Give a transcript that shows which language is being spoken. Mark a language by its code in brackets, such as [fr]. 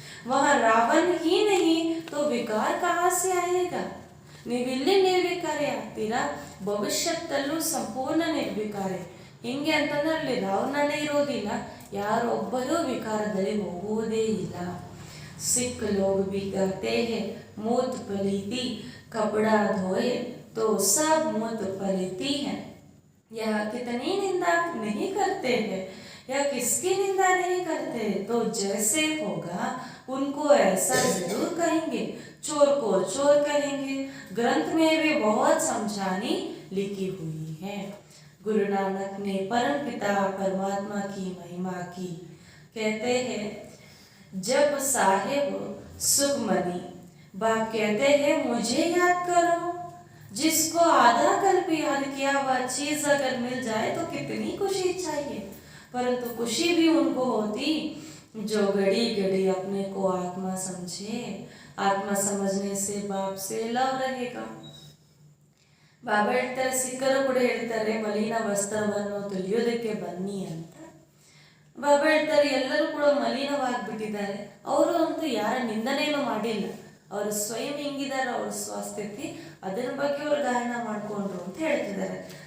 [hi] ವಹ ರಾವಣ ಹೀ ನಹಿ ತೋ ವಿಕಾರ ಕಹಾ ಸೆ ಆಯೇಗಾ. [kn] ನೀವಿಲ್ಲಿ ನಿರ್ವಿಕಾರಿ ಆಗ್ತೀರಾ, ಭವಿಷ್ಯದಲ್ಲೂ ಸಂಪೂರ್ಣ ನಿರ್ವಿಕಾರಿ. ಹಿಂಗೆ ಅಂತಂದ್ರೆ ಅಲ್ಲಿ ರಾವಣನೇ ಇರೋದಿಲ್ಲ, ಯಾರೊಬ್ಬರೂ ವಿಕಾರದಲ್ಲಿ ಹೋಗುವುದೇ ಇಲ್ಲ. [hi] सिख लोग भी कहते हैं मूत पलीती, कपड़ा धोए तो सब मूत पलीती है. यह कितनी निंदा नहीं करते हैं, या किसकी निंदा नहीं करते, तो जैसे होगा उनको ऐसा जरूर कहेंगे. चोर को चोर कहेंगे. ग्रंथ में भी बहुत समझानी लिखी हुई है. गुरु नानक ने परम पिता परमात्मा की महिमा की. कहते हैं जब साहेब सुखमनी बाप कहते हैं मुझे याद करो. जिसको आधा कल्प याद किया वह चीज अगर मिल जाए तो कितनी खुशी चाहिए, परंतु खुशी भी उनको होती जो घड़ी घड़ी अपने को आत्मा समझे. आत्मा समझने से बाप से लव रहेगा. [kn] ಬಾಬಾ ಹೇಳ್ತಾರೆ ಸಿಕ್ಕರು ಕೂಡ ಹೇಳ್ತಾರೆ ಮಲಿನ ವಸ್ತ್ರವನ್ನು ತುಳಿಯೋದಕ್ಕೆ ಬನ್ನಿ ಅಂತ. ಬಾಬಾ ಹೇಳ್ತಾರೆ ಎಲ್ಲರೂ ಕೂಡ ಮಲಿನವಾಗಿಬಿಟ್ಟಿದ್ದಾರೆ, ಅವರು ಅಂತೂ ಯಾರ ನಿಂದನೆಯನ್ನು ಮಾಡಿಲ್ಲ, ಅವರು ಸ್ವಯಂ ಹೆಂಗಿದ್ದಾರೆ ಅವ್ರ ಸ್ವಸ್ಥಿತಿ ಅದರ ಬಗ್ಗೆ ಅವರು ಗಾಯನ ಮಾಡ್ಕೊಂಡ್ರು ಅಂತ ಹೇಳ್ತಿದ್ದಾರೆ.